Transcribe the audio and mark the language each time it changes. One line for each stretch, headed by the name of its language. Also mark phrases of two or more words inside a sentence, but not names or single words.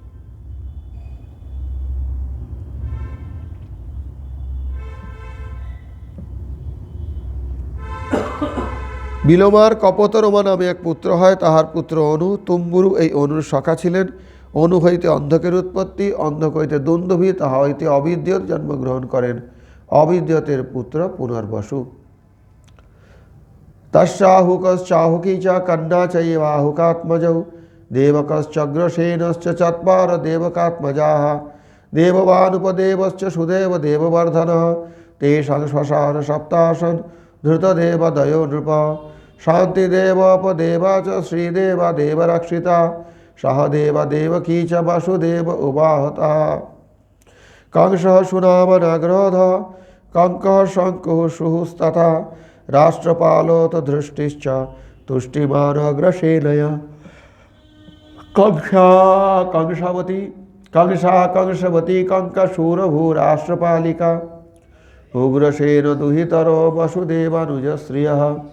Bangla: বিলোমার কপোতরমা নামে এক পুত্র হয়, তাহার পুত্র অনু। তুম্বুরু এই অনুর সখা ছিলেন। অনু হইতে অন্ধকের উৎপত্তি, অন্ধক হইতে দুন্দুভি, তাহা হইতে অবিদ্যৎ জন্মগ্রহণ করেন। অবিদ্যতের পুত্র পুনর্বসু।
Sanskrit: তস্যাহুকশ্চাহুকী চ কন্যা চৈবাহুকাত্মজৌ, দেবকশ্চগ্রসেনশ্চ চত্বার দেবকাত্মজাঃ, দেববানুপদেবশ্চ সুদেব দেববর্ধনঃ, তেষাং শ্মশান সপ্তাশন ধৃতদেবদयो নৃপ, শান্তিদেবোপদেবা চ শ্রীদেবা দেবরক্ষিতা, সহ দেবা দেবকী চ বাসুদেব উবাহতা। कंसः सुनामनग्रोधः, कंकः शङ्कुः शुहुस्तथा, राष्ट्रपालोऽथ धृष्टिश्च तुष्टिमानग्रसेनया। कंसवती कंकशूरभूराष्ट्रपालिका, उग्रसेन दुहितरो वसुदेवानुजश्रियः।